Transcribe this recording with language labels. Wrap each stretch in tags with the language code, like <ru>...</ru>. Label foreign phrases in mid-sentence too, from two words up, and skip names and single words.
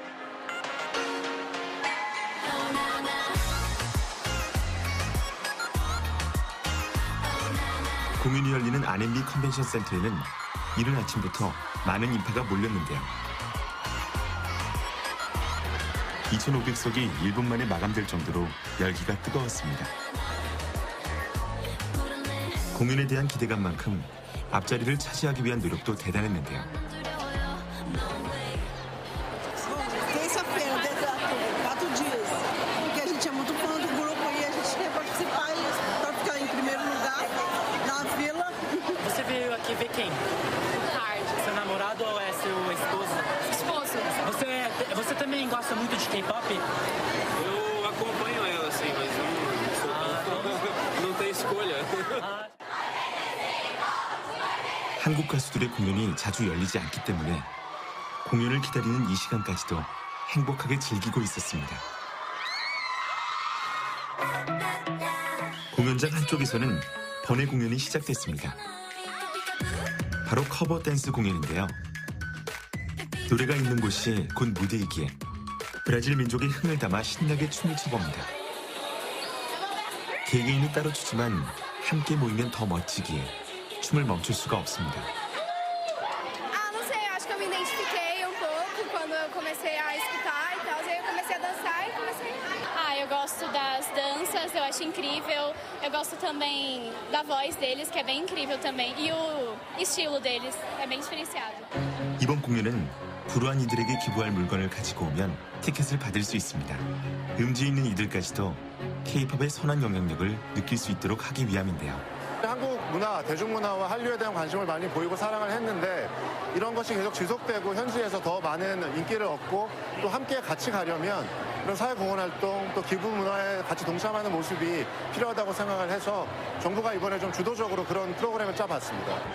<ko>공연이 열리는 R&B 컨벤션 센터에는 이른 아침부터 많은 인파가 몰렸는데요. 2,500석이 1분 만에 마감될 정도로 열기가 뜨거웠습니다. 공연에 대한 기대감만큼 앞자리를 차지하기 위한 노력도 대단했는데요.</ko> <pt>Terça-feira, daqui a 4 dias. Porque a gente é muito fã do grupo e a gente quer participar para ficar em primeiro lugar na fila. Você veio aqui ver quem? Hard. Seu namorado ou é seu esposo? Esposo. Você também gosta muito de K-pop? Eu acompanho ela, assim, mas eu não tenho escolha.</pt> <ko>한국 가수들의 공연이 자주 열리지 않기 때문에 공연을 기다리는 이 시간까지도 행복하게 즐기고 있었습니다. 공연장 한쪽에서는 번외 공연이 시작됐습니다. 바로 커버 댄스 공연인데요. 노래가 있는 곳이 곧 무대이기에 브라질 민족의 흥을 담아 신나게 춤을 춰봅니다. 개개인은 따로 추지만 함께 모이면 더 멋지기에 춤을 멈출 수가 없습니다.</ko> <pt>quando eu comecei a escutar e tal, aí eu comecei a dançar e comecei... Eu gosto das danças, eu acho incrível. Eu gosto também da voz deles, que é bem incrível também. E o estilo deles é bem diferenciado.</pt> <ko>이번 공연은 불우한 이들에게 기부할 물건을 가지고 오면 티켓을 받을 수 있습니다. 음지에 있는 이들까지도 K-팝의 선한 영향력을 느낄 수 있도록 하기 위함인데요. 한국 문화, 대중문화와 한류에 대한 관심을 많이 보이고 사랑을 했는데 이런 것이 계속 지속되고 현지에서 더 많은 인기를 얻고 또 함께 같이 가려면 이런 사회공헌활동 또 기부 문화에 같이 동참하는 모습이 필요하다고 생각을 해서 정부가 이번에 좀 주도적으로 그런 프로그램을 짜봤습니다.</ko>